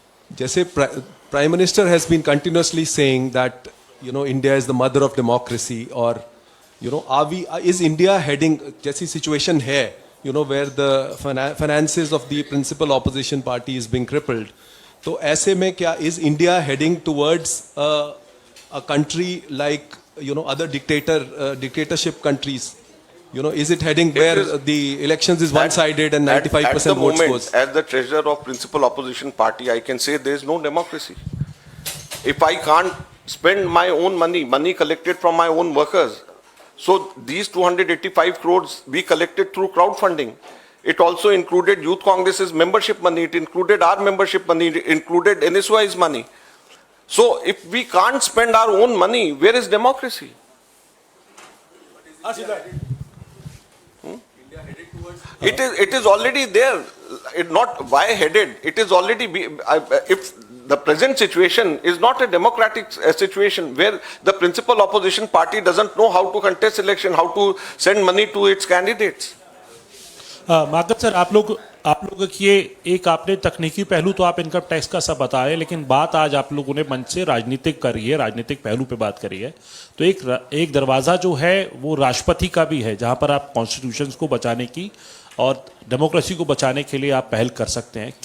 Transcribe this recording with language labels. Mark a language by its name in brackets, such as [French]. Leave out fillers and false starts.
[English] जैसे prime minister has been continuously saying that India is the mother of democracy, और is India heading, [Hindi] जैसी situation है [English] where the finances of the principal opposition party is being crippled, [Hindi] तो ऐसे में क्या [English] is India heading towards a country like other dictatorship countries? Is it heading where the elections is one-sided and 95% votes goes? As the treasurer of principal opposition party, I can say there is no democracy. If I can't spend my own money collected from my own workers, so these 285 crores we collected through crowdfunding. It also included Youth Congress's membership money, it included our membership money, it included NSY's money. So if we can't spend our own money, where is democracy? It is already there. It not why headed. It is already if the present situation is not a democratic situation where the principal opposition party doesn't know how to contest election, how to send money to its candidates. [Hindi] Madhav sir, आप लोग ये एक आपने तकनीकी पहलू तो आप income tax का सब बता रहे हैं, लेकिन बात आज आप लोगों ने मंच से राजनीतिक करी है, राजनीतिक पहलू पे बात करी है। तो एक दरवाज़ा जो है वो राष्ट्रपति का भी है, जहां पर आप कॉन्स्टिट्यूशन को बचाने की और डेमोक्रेसी को बचाने के लिए आप पहल कर सकते हैं।